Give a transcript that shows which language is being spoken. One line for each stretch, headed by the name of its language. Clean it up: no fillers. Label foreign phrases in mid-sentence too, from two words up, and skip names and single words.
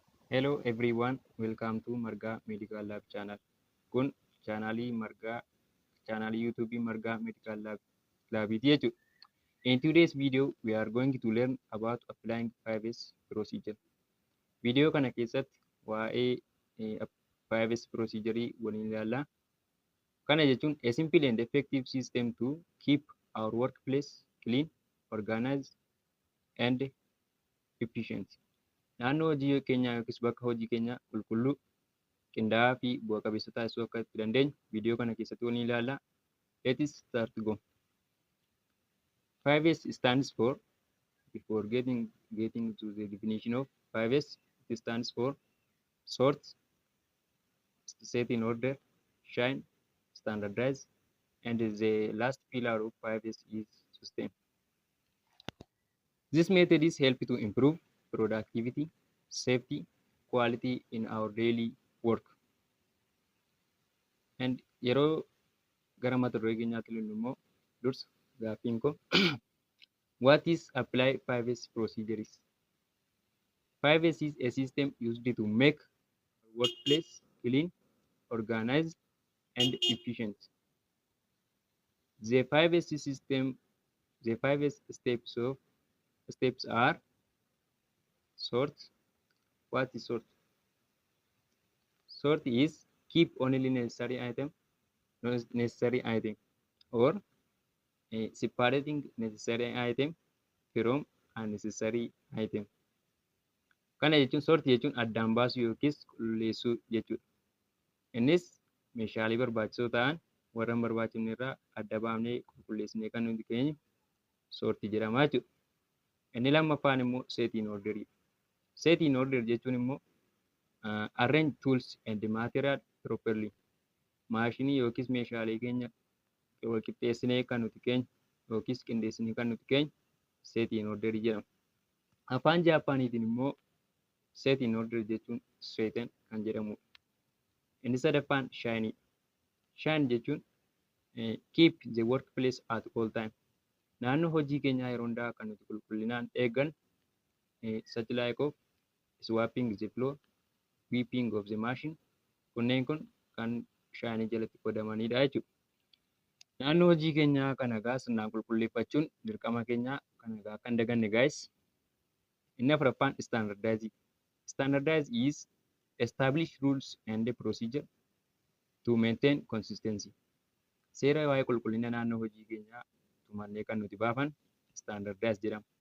English: Hello everyone, welcome to Marga Medical Lab channel.
Oromo: Kun chaanaalii YouTube Marga Medical Labiti jechuudha.
English: In today's video, we are going to learn about applying 5S procedure.
Oromo: Video kana keessatti waa'ee 5S procedure waliin ilaalla. Kana jechuun
English: a simple and effective system to keep our workplace clean, organized and efficient.
Oromo: Naannoo hojii keenyaa yookiis bakka hojii keenyaa qulqulluu, qindaa'aa fi bu'a qabeessa taasisuu akka itti dandeenyu viidiyoo kana keessatti waliin ilaalla.
English: Let's start go. 5S stands for, before getting to the definition of 5S, it stands for sort, set in order, shine, standardize, and the last pillar of 5S is sustain. This method is help to improve productivity, safety, quality in our daily work.
Oromo: And yeroo gara mata duree keenyaatti ilaallu immoo dursa gaaffiin koo
English: what is apply 5S procedures? 5S is a system used to make workplace clean, organized, and efficient. The 5S system, the 5S steps are sort. What is sort? Sort is keep only necessary item or separating necessary item from unnecessary item.
Oromo: Kana jechuun sort jechuun addaan baasuu yookiis qulqulleessuu jechuudha. Innis meeshaalee barbaachisoo ta'an warra hin barbaachifne irraa adda baafnee qulqulleessinee kan nuti keenyu sortii jedhama jechuudha. Inni lammaffaan immoo
English: set in order. Set in order
Oromo: jechuun immoo
English: arrange tools and material properly.
Oromo: Maashinii yookiis meeshaalee keenya wal qixxeessinee kan nuti keenyu yookiis qindeessinee kan nuti keenyu
English: set in order
Oromo: jedhama. Afaan Jaappaaniitiin immoo
English: set in order
Oromo: jechuun straighten kan jedhamudha. Inni sadaffaan
English: shine. Shine jechuun keep the workplace at all time.
Oromo: Naannoo hojii keenyaa yeroo hundaa kan nuti qulqullinaan eeggan
English: such like of swapping the floor, sweeping of the machine.
Oromo: Kunneen kun kan shine jalatti qoodamanidha jechuudha. Naannoo hojii keenyaa kan nagaa sirnaan qulqulleeffachuun dirqama keenyaa kan nagaa kan daganne guys. Inni afuraffaan standardize.
English: Standardize is establish rules and procedure to maintain consistency.
Oromo: Seera waa'ee qulqullina naannoo hojii keenyaa tumannee kan nuti baafan standardize jedhama.